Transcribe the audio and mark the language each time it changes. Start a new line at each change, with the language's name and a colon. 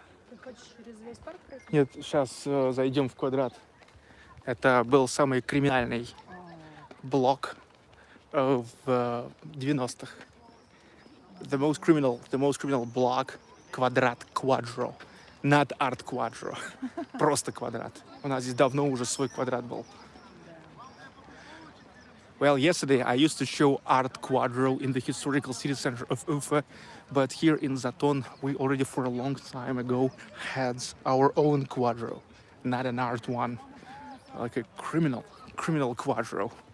Russian: Ты хочешь через весь парк пройти? Нет, сейчас зайдем в квадрат. Это был самый криминальный блок в 90-х.
English: The most criminal block, квадрат, Quadro. Not Art Quadro.
Russian: Просто квадрат. У нас здесь давно уже свой квадрат был.
English: Well, yesterday I used to show Art Quadro in the historical city center of Oufa, but here in Zaton we already for a long time ago had our own Quadro, not an art one, like a criminal Quadro.